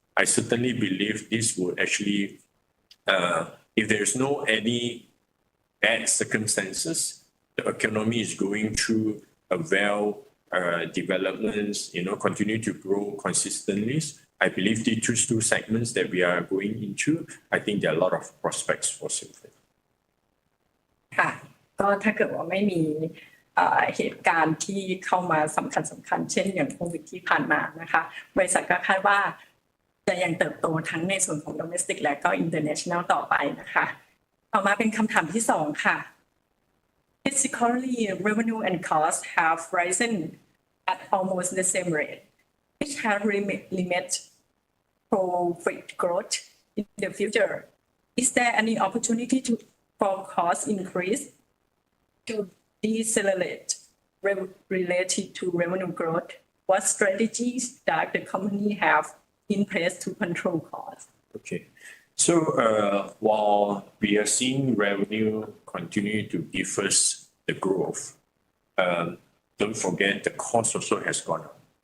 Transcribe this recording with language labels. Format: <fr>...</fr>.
<en>I certainly believe this will actually, if there's no any bad circumstances, the economy is going through a developments, continue to grow consistently. I believe the two segments that we are going into, I think there are a lot of prospects for SYMC.</en> <th>ค่ะก็ถ้าเกิดว่าไม่มีเหตุการณ์ที่เข้ามาสำคัญเช่นอย่างโควิดที่ผ่านมานะคะบริษัทก็คาดว่าจะยังเติบโตทั้งในส่วนของ domestic และก็ international ต่อไปนะคะต่อมาเป็นคำถามที่2ค่ะ</th> <en>Historically, revenue and costs have risen at almost the same rate, which has limited profit growth in the future. Is there any opportunity for cost increase to decelerate related to revenue growth? What strategies does the company have in place to control costs? Okay. So while we are seeing revenue continue to give us the growth, don't forget the cost also has gone up.</en>